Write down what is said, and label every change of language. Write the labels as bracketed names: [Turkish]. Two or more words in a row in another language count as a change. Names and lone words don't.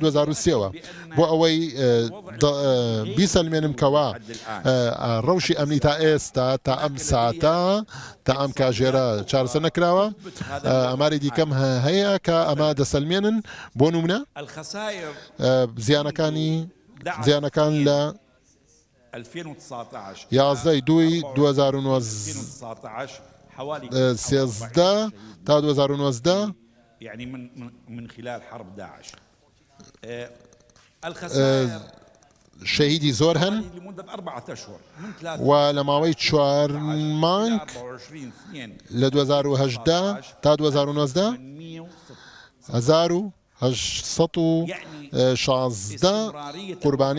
[Central Kurdish] 2023ەوە بۆ ئەوەی بیسەلمێنم کەوا ڕەوشی ئەمنی تا ئێستا تا ئەم ساتە تا ئەم کاژێرە چارەسەر نەکراوە ئەماری دیکەم هەیە کە ئەمە دەسەلمێنن بۆ نمونە زیانەکان لە 11/2/2013 تا 2019 [Arabic] يعني من خلال حرب داعش [Central Kurdish] شەهیدی زۆر هەن و لە ماوەی 4 مانگ لە 2018 تا 2019 1816 قوربانی